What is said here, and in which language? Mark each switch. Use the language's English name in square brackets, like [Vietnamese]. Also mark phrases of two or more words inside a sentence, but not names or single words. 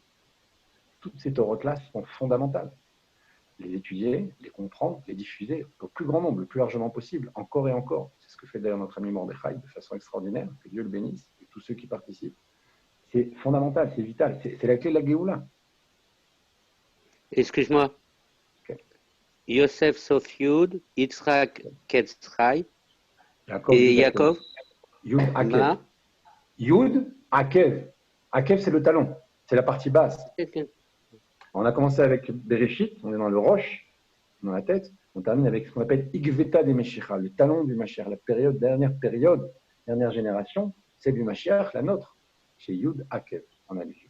[French] Toutes ces Torahs-là sont fondamentales. Les étudier, les comprendre, les diffuser au plus grand nombre, le plus largement possible, encore et encore. C'est ce que fait d'ailleurs notre ami Mordechai de façon extraordinaire, que Dieu le bénisse, et tous ceux qui participent. C'est fondamental, c'est vital, c'est la clé de la Géoula. Excuse-moi. Okay. [Hebrew] יוסף סוף יו"ד, יצחק קץ חי, et יעקב יו"ד עקב. יו"ד עקב. עקב, [French] c'est le talon. C'est la partie basse. On a commencé avec Bereshit, on est dans le roche, dans la tête. On termine avec ce qu'on appelle Igveta des Meshicha, le talon du Mashiach, la dernière génération, c'est du Mashiach, la nôtre, chez Yud Akev, en allusion.